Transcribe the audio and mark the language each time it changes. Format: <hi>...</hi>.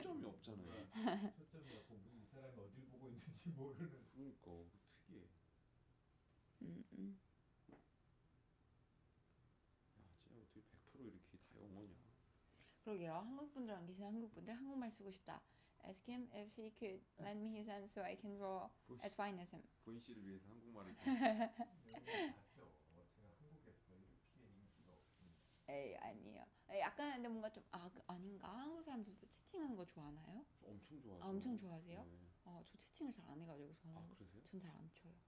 <ko>초점이 없잖아요. 초점이 없고 이 사람이 어딜 보고 있는지 모르는. 그러니까 특이해. 음. 야, 진짜 어떻게 100% 이렇게 다 영어냐? 그러게요. 한국분들 안 계시는 한국분들 한국말 쓰고 싶다.</ko> <en>Ask him if he could lend me his hand so I can draw as fine as him.</en> <ko>보인 씨를 위해서 한국말을 봤죠. 제가 한국에서 이렇게 인기가 없습니다. 에이 아니에요. 약간 근데 뭔가 좀 아닌가? 한국 사람들도 채팅하는 거 좋아하나요? 엄청 좋아하죠. 엄청 좋아하세요? 네. 저 채팅을 잘 안 해가지고 저는 그러세요? 전 잘 안 쳐요.</ko>